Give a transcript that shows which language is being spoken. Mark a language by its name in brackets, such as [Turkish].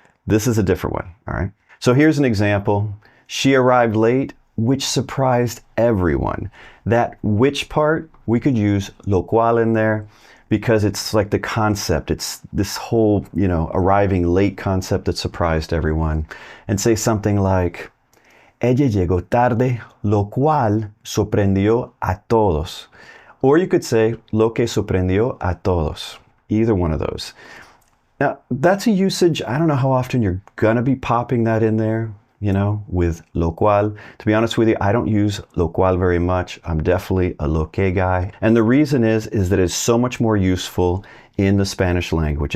[English] This is a different one, all right? So here's an example. She arrived late, which surprised everyone. That which part, we could use lo cual in there, because it's like the concept. It's this whole, arriving late concept that surprised everyone. And say something like, [Spanish] ella llegó tarde, lo cual sorprendió a todos. [English] Or you could say, [Spanish] lo que sorprendió a todos. [English] Either one of those. Now, that's a usage, I don't know how often you're going to be popping that in there, with lo cual. To be honest with you, I don't use lo cual very much. I'm definitely a lo que guy. And the reason is that it's so much more useful in the Spanish language.